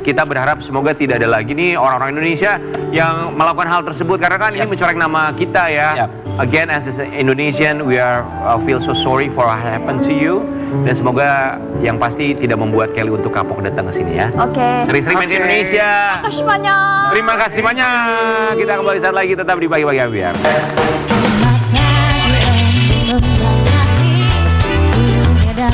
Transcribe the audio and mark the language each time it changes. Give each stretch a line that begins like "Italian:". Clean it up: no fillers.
Indonesian: Kita berharap semoga tidak ada lagi nih orang-orang Indonesia yang melakukan hal tersebut karena kan ini mencoreng nama kita ya. Yap.
English: Again, as an Indonesian, we are feel so sorry for what happened to you.
Indonesian: Dan semoga yang pasti tidak membuat Kelly untuk kapok datang ke sini ya. Oke. Sering-sering main ke Indonesia. Makasih banyak. Terima kasih banyak. Kita kembali saat lagi tetap di Pagi-Pagi Ambiar. Selamat pagi untuk Mas Hati, dunia